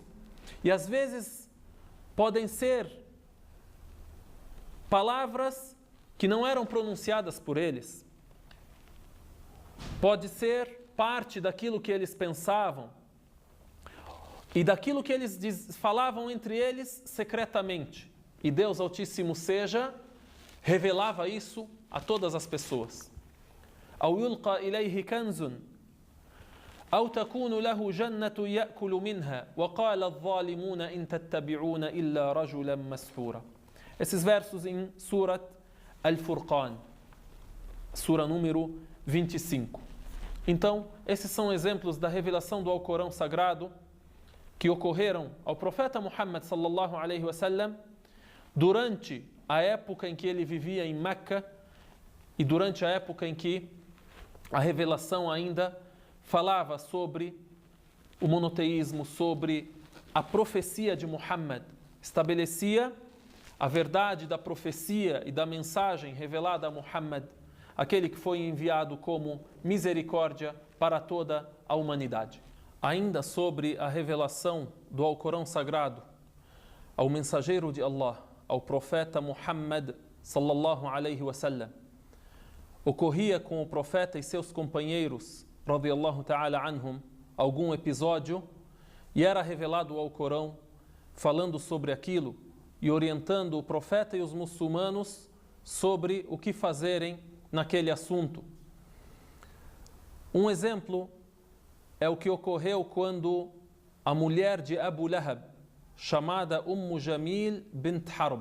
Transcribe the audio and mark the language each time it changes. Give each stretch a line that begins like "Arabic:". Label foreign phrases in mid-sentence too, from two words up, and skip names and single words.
Portuguese: E às vezes podem ser palavras que não eram pronunciadas por eles. Pode ser parte daquilo que eles pensavam e daquilo que eles falavam entre eles secretamente. E Deus Altíssimo seja revelava isso a todas as pessoas.
Arabic: أو يلقى إليه كنز أو تكون له جنة يأكل منها وقال الظالمون إن تتبعون إلا رجلا مسحورا.
Portuguese: Esses versos em Surat Al-Furqan, sura número 25. Então, esses são exemplos da revelação do Alcorão Sagrado que ocorreram ao profeta Muhammad
Arabic: صلى الله عليه
Portuguese: wasallam durante a época em que ele vivia em Meca e durante a época em que a revelação ainda falava sobre o monoteísmo, sobre a profecia de Muhammad, estabelecia a verdade da profecia e da mensagem revelada a Muhammad, aquele que foi enviado como misericórdia para toda a humanidade. Ainda sobre a revelação do Alcorão Sagrado ao mensageiro de Allah, ao profeta Muhammad
Arabic: صلى الله عليه وسلم,
Portuguese: ocorria com o profeta e seus companheiros,
Arabic: رضي الله تعالى عنهم,
Portuguese: algum episódio, e era revelado o Alcorão falando sobre aquilo e orientando o profeta e os muçulmanos sobre o que fazerem naquele assunto. Um exemplo é o que ocorreu quando a mulher de Abu Lahab, chamada Jamil bint Harb.